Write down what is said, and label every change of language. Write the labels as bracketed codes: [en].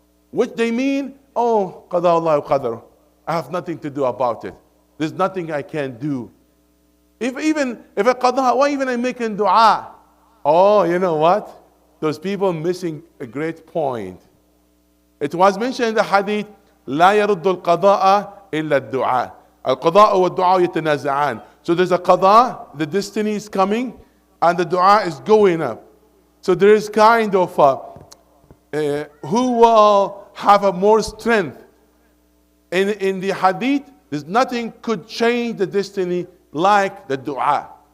[en] Which they mean, oh, [ar] qada'ullah wa qadaruh. [en] I have nothing to do about it. There's nothing I can do. If a qada, why even I'm making dua? Oh, you know what? Those people missing a great point. It was mentioned in the hadith, [ar] لا يرد القضاء إلا الدعاء. القضاء والدعاء يتنازعان. [en] So there's a qada, the destiny is coming, and the dua is going up. So there is kind of who will have a more strength. In the hadith, there's nothing could change the destiny like the dua.